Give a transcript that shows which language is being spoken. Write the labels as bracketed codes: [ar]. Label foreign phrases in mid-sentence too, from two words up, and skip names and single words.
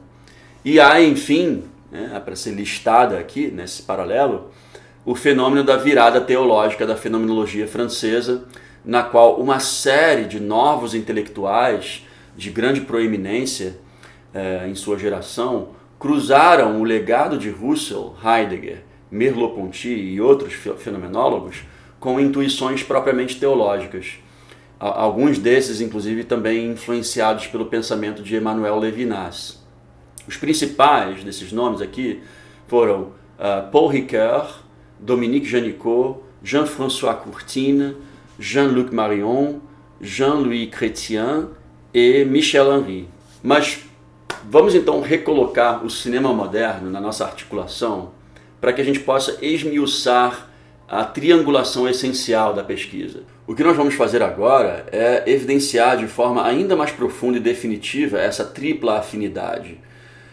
[pt] E há, enfim, né, para ser listada aqui nesse paralelo, o fenômeno da virada teológica da fenomenologia francesa, na qual uma série de novos intelectuais de grande proeminência em sua geração cruzaram o legado de Husserl, Heidegger, Merleau-Ponty e outros fenomenólogos com intuições propriamente teológicas. Alguns desses, inclusive, também influenciados pelo pensamento de Emmanuel Levinas. Os principais desses nomes aqui foram Paul Ricoeur, Dominique Janicot, Jean-François Courtine, Jean-Luc Marion, Jean-Louis Chrétien e Michel Henry. Mas vamos então recolocar o cinema moderno na nossa articulação para que a gente possa esmiuçar a triangulação essencial da pesquisa. O que nós vamos fazer agora é evidenciar de forma ainda mais profunda e definitiva essa tripla afinidade.